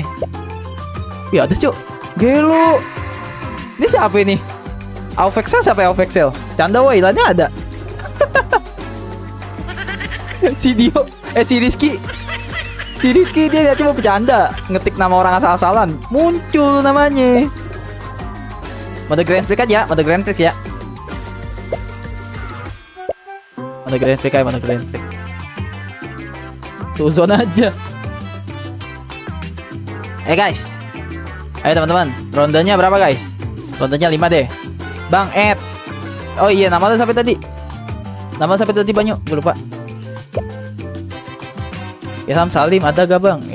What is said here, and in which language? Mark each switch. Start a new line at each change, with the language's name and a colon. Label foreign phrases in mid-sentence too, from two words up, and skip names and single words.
Indonesian: Ya ada cuk. Gelo. Ini siapa ini? Aufexel siapa ya Aufexel? Canda woi, ilannya ada. Si Dio, si Rizky. Si Rizky dia cuma bercanda, ngetik nama orang asal-asalan, muncul namanya. Mode Grand Prix aja, mode Grand Prix ya. Mode Grand Prix aja, mode Grand Prix. Suzon aja. Guys. Ayo teman-teman, rondenya berapa guys? Rondenya 5 deh. Bang Ed. Oh iya, nama lu sampai tadi. Nama lu sampai tadi Banyu, gue lupa. Ilham Salim ada gak bang?